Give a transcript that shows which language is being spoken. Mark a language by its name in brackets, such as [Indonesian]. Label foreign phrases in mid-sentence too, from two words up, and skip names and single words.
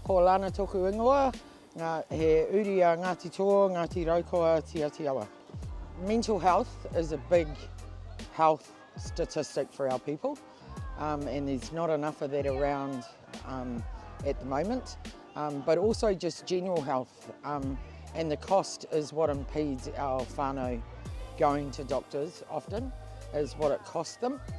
[Māori] ana toku ingoa, he uri a Ngāti Toa, Ngāti Raukoa, Te Atiawa. [English] Mental health is a big health statistic for our people, and there's not enough of that around at the moment, but also just general health, and the cost is what impedes our whānau going to doctors often, is what it costs them.